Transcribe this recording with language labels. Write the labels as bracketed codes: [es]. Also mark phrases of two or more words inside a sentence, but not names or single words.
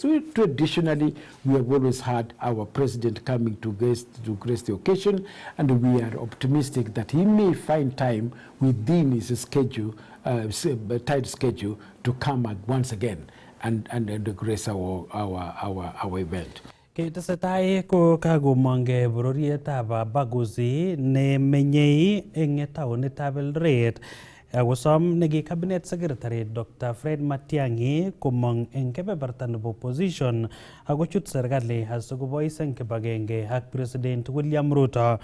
[en] Traditionally, we have always had our president coming to grace the occasion, and we are optimistic that he may find time within his schedule, tight schedule, to come once again and grace our event. [kln] Ketesetai ko kakomongke bororietab Abagusi nemenyei eng taonitab Eldoret akosom neki [en] cabinet secretary [kln] Dr. Fred Matiang'i komong eng kebeberta nebo opposition akochut serikali asikobois eng kibagenge ak President William Ruto.